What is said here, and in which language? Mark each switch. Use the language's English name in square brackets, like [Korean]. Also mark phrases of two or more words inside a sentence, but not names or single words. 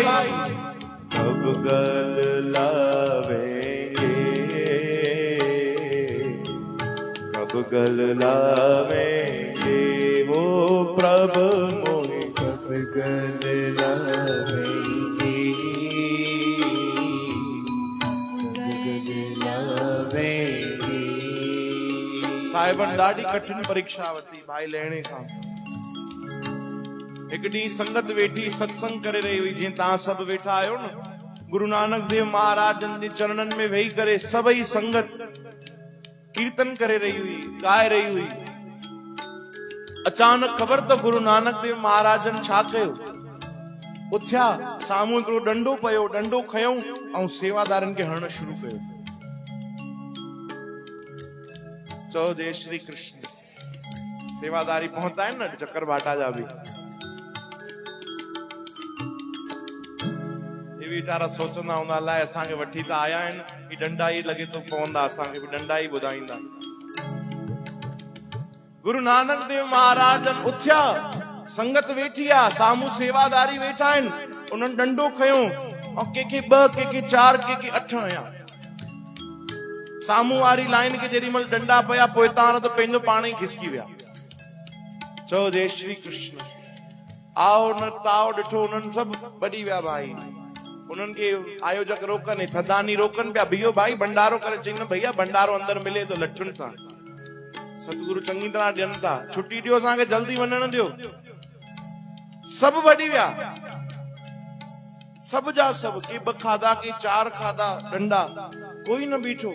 [Hindi] कब गल लावेंगे, कब गल लावेंगे, वो प्रभु मोहे कब गल लावेंगे। कब गल लावेंगे। [Sindhi] साहिबन ॾाढी कठिन परीक्षा वरिती भाई लहणे खां। हिकु ॾींहुं संगत वेठी सत्संग करे रही हुई, जीअं तव्हां सभु वेठा आहियो न। गुरु नानक देव महाराजन जे चरणनि में वेही करे सभई संगत कीर्तन करे रही हुई, गाए रही हुई। अचानक ख़बर त गुरु नानक देव महाराजन छा कयो, उथिया, साम्हूं हिकिड़ो डंडो पियो, डंडो खयऊं ऐं सेवादारनि खे हणणु शुरू कयो। चओ जय श्री कृष्ण। सेवादारी पहुता आहिनि न चक्कर भाटा जा बि। वीचारा सोचंदा हूंदा, अलाए असांखे वठी त आया आहिनि, ही डंडा ई लॻे थो पवंदा, असांखे बि डंडा ई ॿुधाईंदा। गुरु नानक देव महाराजन उथिया, संगत वेठी आहे, साम्हूं सेवादारी वेठा आहिनि, उन्हनि डंडो खयो ऐं कंहिंखे 2, कंहिंखे 4, कंहिंखे 8 हया। साम्हूं वारी लाइन खे जेॾी महिल डंडा पिया पोइतां त पंहिंजो पाण ई खिसकी विया। चओ जय श्री कृष्ण। आओ न ताओ ॾिठो, उन्हनि सभु ॿधी विया भाई। उन्हनि खे आयोजक रोकनि, थदानी रोकनि पिया, बीहो भाई भंडारो करे। चई न भैया भंडारो अंदर मिले तो लठुनि सां। सतगुरु चंगी तरह ॾियनि था, छुट्टी ॾियो असांखे, जल्दी वञण ॾियो। सभु वॾी विया, सभु जा सभु, के ॿ खाधा, के 4 खाधा डंडा, कोई न बीठो।